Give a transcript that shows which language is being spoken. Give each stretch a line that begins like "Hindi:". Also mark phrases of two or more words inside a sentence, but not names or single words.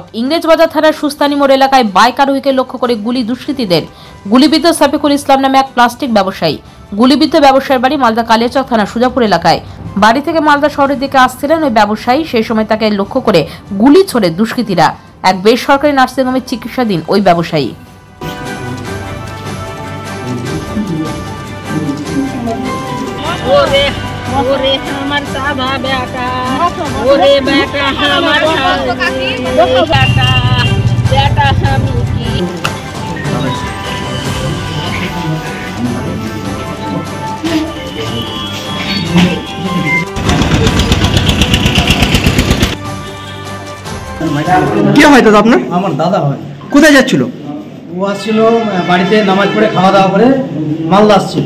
Bangla: ইংরেজবাজার থানার সুস্তানি মোড় এলাকায় বাইক আরোহীকে লক্ষ্য করে গুলি দুষ্কৃতীদের। গুলিবিদ্ধ সাফিকুল ইসলাম নামে এক প্লাস্টিক ব্যবসায়ী। গুলিবিদ্ধ ব্যবসায়ীর বাড়ি মালদা কালিয়াচক থানা সুজাপুর এলাকায়। বাড়ি থেকে মালদা শহরের দিকে আসছিলেন ওই ব্যবসায়ী। সেই সময় তাকে লক্ষ্য করে গুলি ছোড়ে দুষ্কৃতীরা। এক বেসরকারি নার্সিংহোমে চিকিৎসাধীন ওই ব্যবসায়ী।
Surjapuri: ओरे हमर साधा बेटा ओरे बेटा हमर बेटा बेटा हम की
Bangla: কে হয় দাদা আপনার? আমার দাদা হয়। কোথায় যাচ্ছিল? ও আসছিল বাড়িতে নামাজ পড়ে খাওয়া দাওয়া করে মালদা আসছিল।